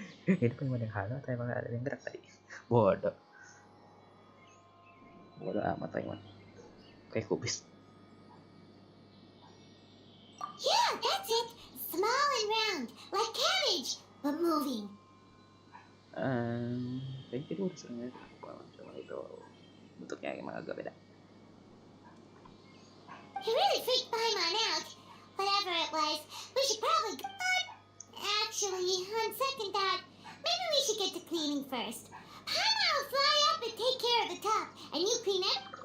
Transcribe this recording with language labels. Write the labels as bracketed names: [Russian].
[Indonesian] Ini Paimon yang halo atau emang ada yang gerak tadi? Bodoh. Bodoh amat Paimon. Kayak kubis. [English] Yeah, that's it. Small and round, like cabbage, but moving. [Indonesian] Kayaknya itu udah sering lihat. Cuma itu bentuknya emang agak beda. [English] It really freaked Paimon out. Whatever it was, we should probably go. Actually, on second thought, maybe we should get to cleaning first. Paimon will fly up and take care of the top, and you clean it.